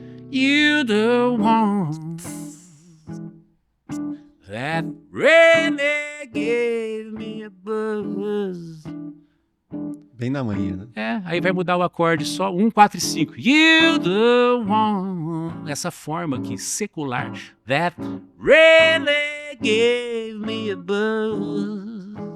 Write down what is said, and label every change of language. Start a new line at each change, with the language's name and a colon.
English: You the one that really gave me a buzz.
Portuguese: Bem na manhã, né? Aí vai mudar o acorde só 1, 4 e 5.
English: You the one.
Portuguese: Essa forma aqui, secular.
English: That really gave me a buzz.